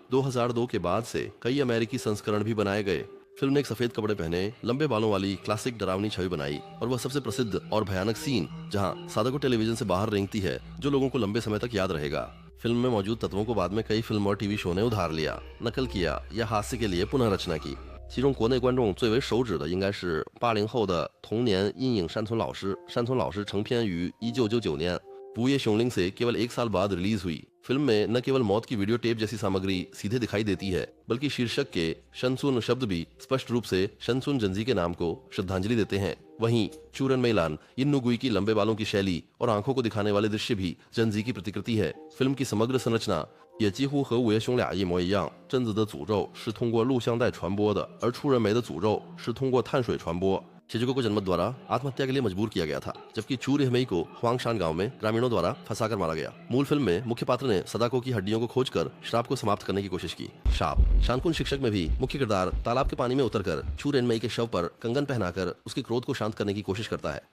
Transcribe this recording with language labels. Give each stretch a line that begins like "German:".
Hindi: 2002 के बाद से कई अमेरिकी संस्करण भी बनाए गए। फिल्म ने एक सफेद कपड़े पहने, लंबे बालों वाली क्लासिक डरावनी छवि बनाई और वह सबसे प्रसिद्ध और भयानक सीन जहां सादाको टेलीविजन से बाहर रेंगती है, जो लोगों को लंबे समय तक याद रहेगा। फिल्म में मौजूद तत्वों को बाद में कई फिल्म और टीवी शो ने उधार लिया, नकल किया या हास्य के लिए पुनः रचना की।
Chinese: 其中国内观众最为熟知的应该是80后的童年阴影山村老师。山村老师成片于1999年
Hindi: बुए शोंगलिंग से केवल 1 साल बाद रिलीज हुई। फिल्म में न केवल मौत की वीडियो टेप जैसी सामग्री सीधे दिखाई देती है, बल्कि शीर्षक के शनसुन शब्द भी स्पष्ट रूप से शनसुन जंजी के नाम को श्रद्धांजलि देते हैं। वहीं चूरन मैलान इन्नुगुई की लंबे बालों की शैली और आंखों को दिखाने वाले दृश्य भी जंजी की प्रतिकृति है। फिल्म की समग्र संरचना
Chinese: 也几乎和午夜凶俩一模一样。贞子的诅咒是通过录像带传播的，而出人梅的诅咒是通过碳水传播。
Hindi: शिजुको को जन्मत द्वारा आत्महत्या के लिए मजबूर किया गया था, जबकि चू रेहमेई को हुआंगशान गांव में ग्रामीणों द्वारा फंसाकर मारा गया। मूल फिल्म में मुख्य पात्र ने सदाको की हड्डियों को खोजकर श्राप को समाप्त करने की कोशिश की। श्राप शानकुन शिक्षक में भी मुख्य किरदार तालाब के पानी में उतरकर चू रेनमेई के शव पर कंगन पहनाकर उसके क्रोध को शांत करने की कोशिश करता है।